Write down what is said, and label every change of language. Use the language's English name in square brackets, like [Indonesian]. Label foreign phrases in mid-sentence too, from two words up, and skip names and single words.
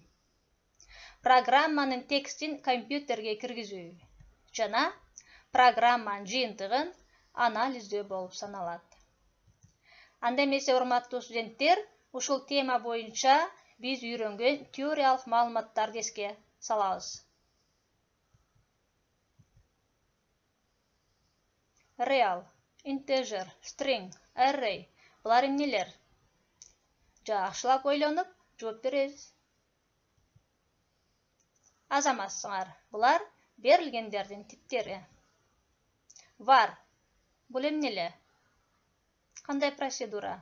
[Kyrgyz] Программанын текстин компьютерге киргизүү жана программанын жыйынтыгын анализдөө болуп саналат. Анда эмесе, урматтуу студенттер, ушул тема боюнча биз үйрөнгөн теориялык маалыматтарды эске салабыз. [English] Real, integer, string, array. [Kyrgyz] Булар эмнелер? Жакшылап ойлонуп, жооп беребиз. Азаматсыңар, булар берилгендердин типтери. Var. Бул эмнеле? Кандай процедура?